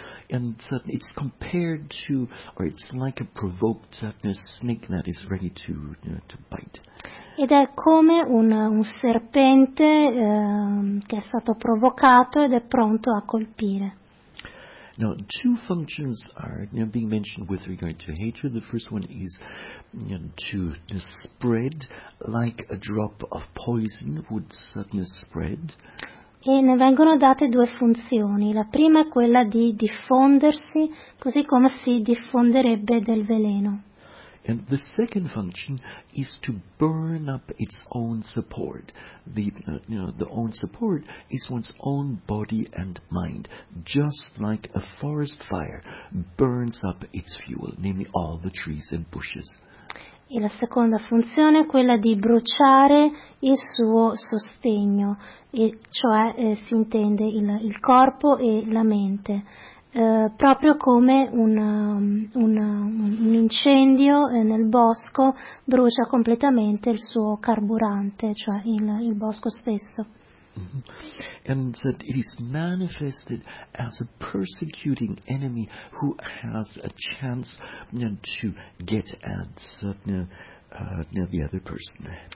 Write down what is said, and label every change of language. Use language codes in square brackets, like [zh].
[en] And it's compared to, or it's like a provoked snake that is ready to bite. [it] Ed è come un serpente che è stato provocato ed è pronto a colpire. [en] Now, two functions are being mentioned with regard to hatred. The first one is to spread, like a drop of poison would suddenly spread. [it] E ne vengono date due funzioni. La prima è quella di diffondersi, così come si diffonderebbe del veleno. [en] And the second function is to burn up its own support. The own support is one's own body and mind, just like a forest fire burns up its fuel, namely all the trees and bushes. [it] E la seconda funzione è quella di bruciare il suo sostegno, e cioè si intende il corpo e la mente, proprio come un incendio nel bosco brucia completamente il suo carburante, cioè il bosco stesso. [en] And that it is manifested as a persecuting enemy who has a chance to get at the other person.